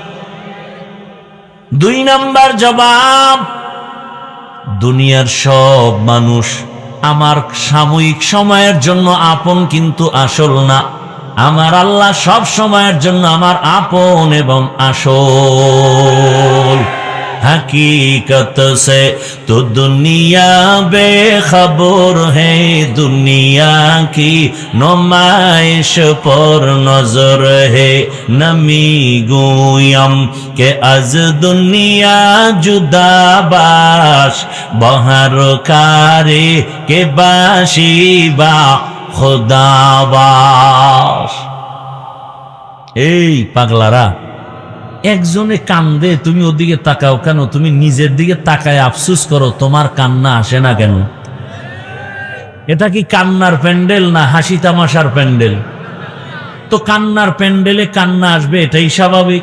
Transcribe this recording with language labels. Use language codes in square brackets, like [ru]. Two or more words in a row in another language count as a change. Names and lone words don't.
[bn] 2 নাম্বার জবাব, দুনিয়ার সব মানুষ আমার সাময়িক সময়ের জন্য আপন, কিন্তু আসল না। আমার আল্লাহ সব সময়ের জন্য আমার আপন এবং আসল। [ur] حقیقت سے تو دنیا بے خبر ہے، دنیا کی نمائش پر نظر ہے. [fa] نمی‌گویم که از دنیا جدا باش، به هر کاری که باشی با خدا باش. [bn] এই পাগলারা, একজনে কান্দে, তুমি ওদিকে তাকাও কেন? তুমি নিজের দিকে তাকায় আফসোস করো, তোমার কান্না আসে না কেন? এটা কি কান্নার প্যান্ডেল না হাসি তামাশার প্যান্ডেল? তো কান্নার প্যান্ডেলে কান্না আসবে, এটাই স্বাভাবিক।